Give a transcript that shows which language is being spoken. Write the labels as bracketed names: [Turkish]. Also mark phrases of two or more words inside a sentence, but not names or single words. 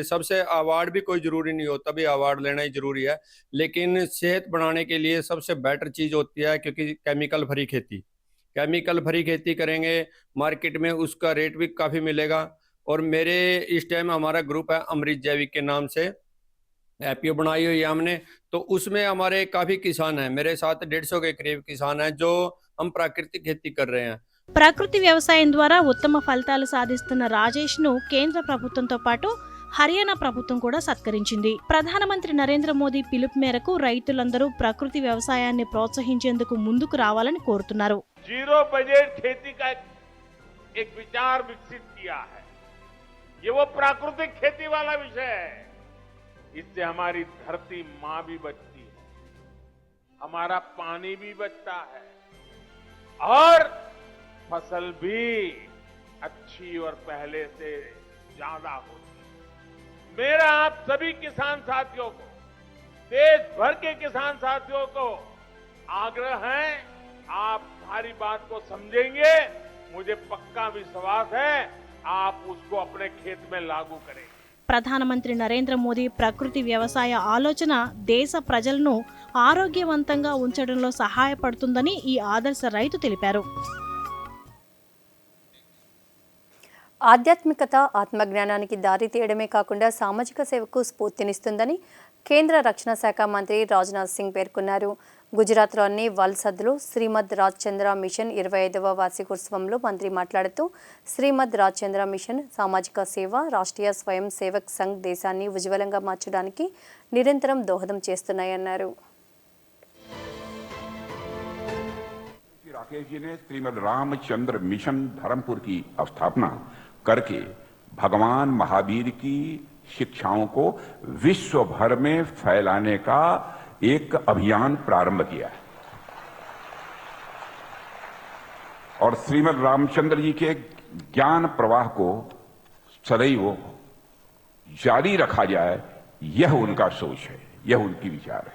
[Hindi] सबसे अवार्ड भी कोई ज़रूरी नहीं होता, भी अवार्ड लेना ही ज़रूरी है, लेकिन सेहत बढ़ाने के लिए सबसे बेटर चीज़ होती है, क्योंकि केमिकल भरी खेती करेंगे मार्केट में उसका रेट भी काफ़ी मिलेगा. और मेरे इस टाइम हमारा ग्रुप है अमृत जैविक के नाम से, एपीओ बनाई हुई है हमने. तो उसमें हमारे काफ़ी किसान हैं, मेरे साथ 150 के करीब किसान हैं जो हम प्राकृतिक खेती कर रहे हैं. [Telugu] ప్రకృతి వ్యవసాయం ద్వారా ఉత్తమ ఫలితాలు సాధిస్తున్న రాజేష్ను కేంద్ర ప్రభుత్వంతో పాటు హర్యానా ప్రభుత్వం కూడా సత్కరించింది. ప్రధానమంత్రి నరేంద్ర మోదీ పిలుపు మేరకు రైతులందరూ ప్రకృతి వ్యవసాయాన్ని ప్రోత్సహించేందుకు ముందుకు రావాలని కోరుతున్నారు. [Hindi] जीरो बजट खेती का एक विचार विकसित किया है। ये वो प्राकृतिक खेती वाला विषय है। इससे हमारी धरती मां भी बचती है, हमारा पानी भी बचता है और फसल भी अच्छी और पहले से ज्यादा होती है। मेरा आप सभी किसान साथियों को, देश भर के किसान साथियों को आग्रह है, आप हमारी बात को समझेंगे, मुझे पक्का विश्वास है आप उसको अपने खेत में लागू करें। [Telugu] ప్రధానమంత్రి నరేంద్ర మోదీ ప్రకృతి వ్యవసాయ ఆలోచన దేశ ప్రజలను ఆరోగ్యవంతంగా ఉంచడంలో సహాయపడుతుందని ఈ ఆదర్శ రైతు తెలిపారు. ఆధ్యాత్మికత ఆత్మజ్ఞానానికి దారి తీయడమే కాకుండా సామాజిక సేవకు స్ఫూర్తినిస్తుందని కేంద్ర రక్షణ శాఖ మంత్రి రాజ్నాథ్ సింగ్ పేర్కొన్నారు. గుజరాత్లోని వల్సద్లో శ్రీమద్ రాజ్చంద్ర మిషన్ 25వ వార్షికోత్సవంలో మంత్రి మాట్లాడుతూ శ్రీమద్ రాజ్చంద్ర మిషన్ సామాజిక సేవ, రాష్ట్రీయ స్వయం సేవక్ సంఘ్ దేశాన్ని ఉజ్వలంగా మార్చడానికి నిరంతరం దోహదం చేస్తున్నాయన్నారు. [Hindi] राकेश जी ने श्रीमद रामचंद्र मिशन धर्मपुर की स्थापना करके भगवान महावीर की शिक्षाओं को विश्व भर में फैलाने का एक अभियान प्रारंभ किया है और श्रीमद रामचंद्र जी के ज्ञान प्रवाह को सदैव जारी रखा जाए, यह उनका सोच है, यह उनकी विचार है।